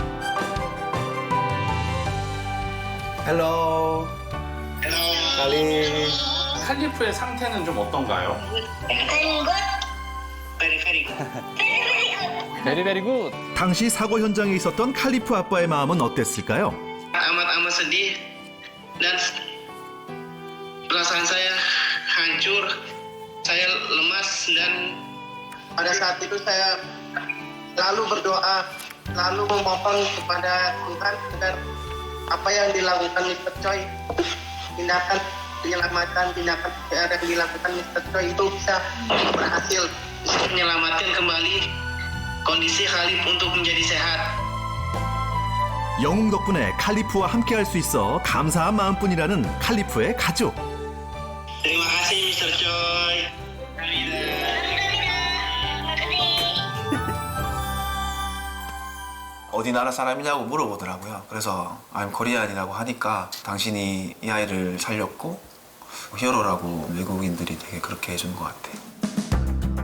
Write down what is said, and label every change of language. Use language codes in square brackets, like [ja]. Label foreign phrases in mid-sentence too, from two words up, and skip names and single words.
[ko] Hello. 칼리. 칼리프의 상태는 좀 어떤가요? [en] very very good. [ko] 당시 사고 현장에 있었던 칼리프 아빠의 마음은 어땠을까요? [id] amat sedih dan perasaan saya hancur, saya lemas dan pada saat itu saya lalu berdoa, lalu memohon kepada Tuhan agar apa yang dilakukan Mr. Choi, tindakan penyelamatan, tindakan PCR yang dilakukan Mr. Choi itu bisa berhasil, bisa menyelamatkan kembali kondisi Khalif untuk menjadi sehat. [ko] 영웅 덕분에 칼리프와 함께할 수 있어 감사한 마음뿐이라는 칼리프의 가족. [id] Terima kasih Mr. Choi. [ko] 어디 나라 사람이냐고 물어보더라고요. 그래서 [en] I'm Korean [ko] 이라고 하니까 당신이 이 아이를 살렸고 히어로라고 외국인들이 되게 그렇게 해준 것 같아요.